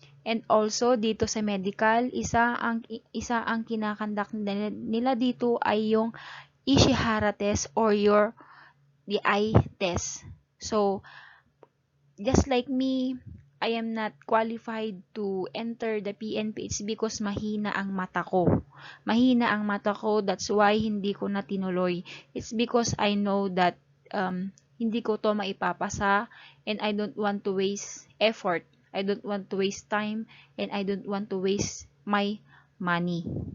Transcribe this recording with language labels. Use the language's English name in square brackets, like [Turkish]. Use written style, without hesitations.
[Filipino] And also dito sa medical, isa ang kinakandak nila dito ay yung Ishihara test [English] or the eye test. So, just like me, I am not qualified to enter the PNP. It's because [Filipino] mahina ang mata ko. Mahina ang mata ko, [English] that's why [Filipino] hindi ko na tinuloy. [English] It's because I know that [Filipino] hindi ko to maipapasa [English] and I don't want to waste effort. I don't want to waste time and I don't want to waste my money.